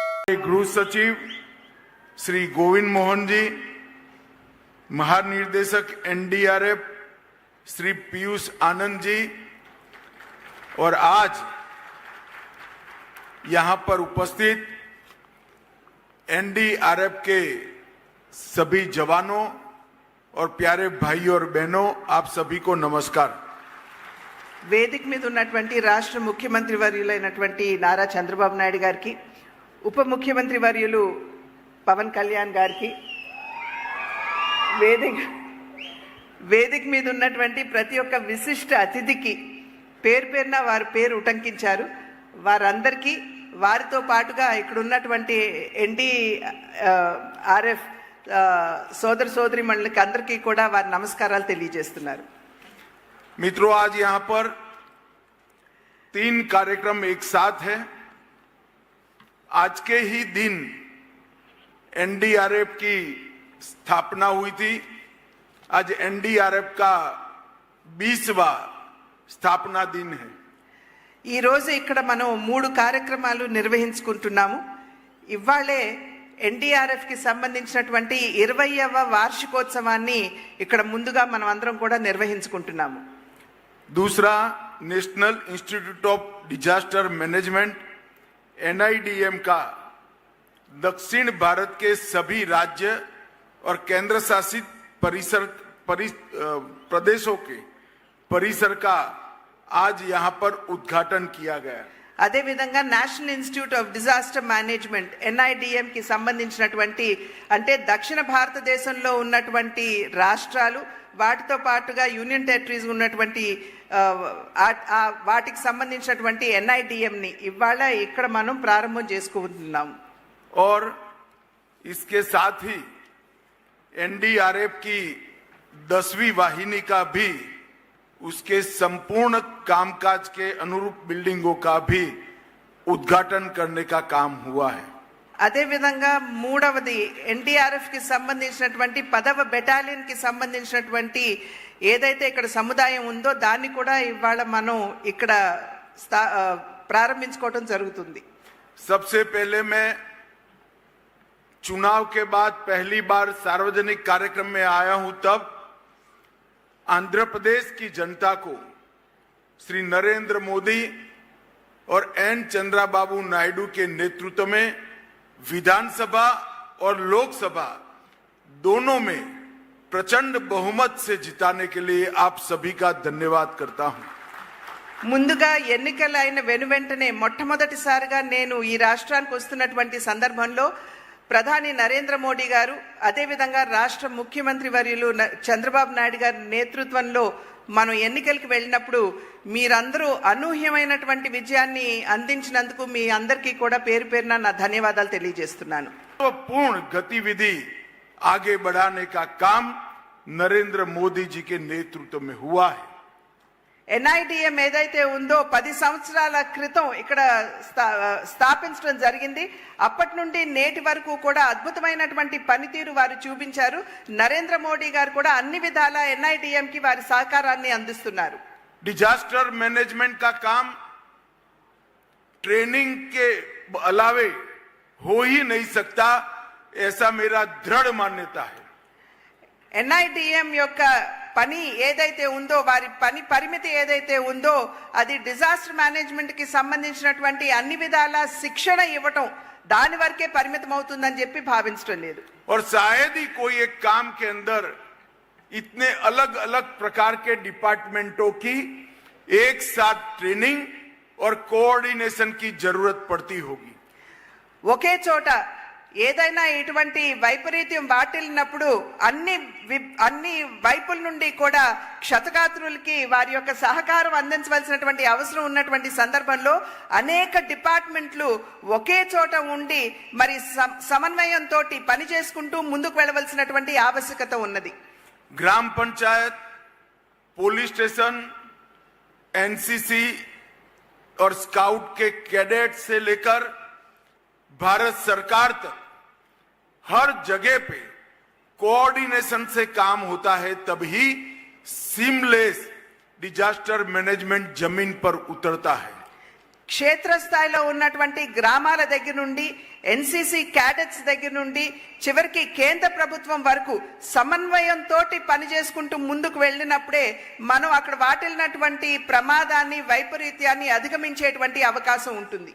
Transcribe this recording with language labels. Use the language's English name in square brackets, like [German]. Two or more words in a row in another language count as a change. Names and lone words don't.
[Hindi] गृह सचिव श्री गोविंद मोहन जी, महानिर्देशक एनडीआरएफ श्री पीयूष आनंद जी और आज यहां पर उपस्थित एनडीआरएफ के सभी जवानों और प्यारे भाइयों और बहनों, आप सभी को नमस्कार। [Telugu] వేదిక మీద ఉన్నటువంటి రాష్ట్ర ముఖ్యమంత్రి వర్యులైనటువంటి నారా చంద్రబాబు నాయుడు గారికి, ఉప ముఖ్యమంత్రి వర్యులు పవన్ కళ్యాణ్ గారికి, వేదిక మీద ఉన్నటువంటి ప్రతి ఒక్క విశిష్ట అతిథికి పేరు పేరున వారి పేరు ఉటంకించారు. వారందరికీ, వారితో పాటుగా ఇక్కడ ఉన్నటువంటి ఎన్డీఆర్ఎఫ్ సోదర సోదరీమణులకి అందరికీ కూడా వారి నమస్కారాలు తెలియజేస్తున్నారు. [Hindi] मित्रों, आज यहां पर 3 कार्यक्रम एक साथ है। आज के ही दिन एनडीआरएफ की स्थापना हुई थी। आज एनडीआरएफ का 20वां स्थापना दिन है। [Telugu] ఈ రోజు ఇక్కడ మనం 3 కార్యక్రమాలు నిర్వహించుకుంటున్నాము. ఇవాళే ఎన్డీఆర్ఎఫ్ కి సంబంధించినటువంటి 20వ వార్షికోత్సవాన్ని ఇక్కడ ముందుగా మనం అందరం కూడా నిర్వహించుకుంటున్నాము. [Hindi] दूसरा, नेशनल इंस्टीट्यूट ऑफ डिजास्टर मैनेजमेंट एनआईडीएम का दक्षिण भारत के सभी राज्य और केंद्र शासित प्रदेशों के परिसर का आज यहां पर उद्घाटन किया गया। [Telugu] అదే విధంగా నేషనల్ ఇన్స్టిట్యూట్ ఆఫ్ డిజాస్టర్ మేనేజ్మెంట్ ఎన్ఐడిఎం కి సంబంధించినటువంటి, అంటే దక్షిణ భారతదేశంలో ఉన్నటువంటి రాష్ట్రాలు, వాటితో పాటుగా [English] union territories [Telugu] ఉన్నటువంటి వాటికి సంబంధించినటువంటి ఎన్ఐడిఎం ని ఇవాళ ఇక్కడ మనం ప్రారంభం చేసుకుంటున్నాం. [Hindi] और इसके साथ ही एनडीआरएफ की 10वीं वाहिनी का भी उसके संपूर्ण कामकाज के अनुरूप बिल्डिंगों का भी उद्घाटन करने का काम हुआ है। [Telugu] అదే విధంగా మూడవది, ఎన్డీఆర్ఎఫ్ కి సంబంధించినటువంటి 10వ బెటాలియన్ కి సంబంధించినటువంటి ఏదైతే ఇక్కడ సముదాయం ఉందో దాన్ని కూడా ఇవాళ మనం ఇక్కడ ప్రారంభించుకోవడం జరుగుతుంది. [Hindi] सबसे पहले मैं चुनाव के बाद पहली बार सार्वजनिक कार्यक्रम में आया हूं, तब आंध्र प्रदेश की जनता को श्री नरेंद्र मोदी और एन चंद्रबाबू नायडू के नेतृत्व में विधानसभा और लोकसभा दोनों में प्रचंड बहुमत से जिताने के लिए आप सभी का धन्यवाद करता हूं। [Telugu] ముందుగా ఎన్నికలు అయిన వెనువెంటనే మొట్టమొదటిసారిగా నేను ఈ రాష్ట్రానికి వస్తున్నటువంటి సందర్భంలో ప్రధాని నరేంద్ర మోడీ గారు, అదేవిధంగా రాష్ట్ర ముఖ్యమంత్రి వర్యులు చంద్రబాబు నాయుడు గారి నేతృత్వంలో మనం ఎన్నికలకు వెళ్ళినప్పుడు మీరందరూ అనూహ్యమైనటువంటి విజయాన్ని అందించినందుకు మీ అందరికీ కూడా పేరు పేరున నా ధన్యవాదాలు తెలియజేస్తున్నాను. [Hindi] पूर्ण गतिविधि आगे बढ़ाने का काम नरेंद्र मोदी जी के नेतृत्व में हुआ है। [Telugu] ఎన్ఐడిఎం ఏదైతే ఉందో 10 సంవత్సరాల క్రితం ఇక్కడ స్థాపించడం జరిగింది. అప్పటి నుండి నేటి వరకు కూడా అద్భుతమైనటువంటి పనితీరు వారు చూపించారు. నరేంద్ర మోడీ గారు కూడా అన్ని విధాల ఎన్ఐడిఎం కి వారి సహకారాన్ని అందిస్తున్నారు. [English] disaster management [Hindi] का काम ट्रेनिंग के अलावे हो ही नहीं सकता, ऐसा मेरा दृढ़ मान्यता है। [Telugu] ఎన్ఐడిఎం యొక్క పని ఏదైతే ఉందో, వారి పని పరిమితి ఏదైతే ఉందో, అది [English] disaster management [Telugu] కి సంబంధించినటువంటి అన్ని విధాల శిక్షణ ఇవ్వటం, దాని వరకే పరిమితం అవుతుందని చెప్పి భావించడం లేదు. [Hindi] और शायद ही कोई एक काम के अंदर इतने अलग अलग प्रकार के डिपार्टमेंटों की एक साथ ट्रेनिंग और कोऑर्डिनेशन की जरूरत पड़ती होगी। [Telugu] ఒకే చోట ఏదైనా ఇటువంటి వైపరీత్యం వాటిల్లినప్పుడు అన్ని వైపుల నుండి కూడా క్షతగాత్రులకి వారి యొక్క సహకారం అందించవలసినటువంటి అవసరం ఉన్నటువంటి సందర్భంలో అనేక డిపార్ట్మెంట్లు ఒకే చోట ఉండి మరి సమన్వయంతో పని చేసుకుంటూ ముందుకు వెళ్ళవలసినటువంటి ఆవశ్యకత ఉన్నది. [Hindi] ग्राम पंचायत, पुलिस स्टेशन, एनसीसी और स्काउट के कैडेट से लेकर भारत सरकार तक हर जगह पे कोऑर्डिनेशन से काम होता है, तभी [English] seamless disaster management [Hindi] जमीन पर उतरता है. [Telugu] క్షేత్రస్థాయిలో ఉన్నటువంటి గ్రామాల దగ్గర నుండి ఎన్సీసీ క్యాడెట్స్ దగ్గర నుండి చివరికి కేంద్ర ప్రభుత్వం వరకు సమన్వయంతో పనిచేసుకుంటూ ముందుకు వెళ్ళినప్పుడే మనం అక్కడ వాటిల్లినటువంటి ప్రమాదాన్ని వైపరీత్యాన్ని అధిగమించేటువంటి అవకాశం ఉంటుంది.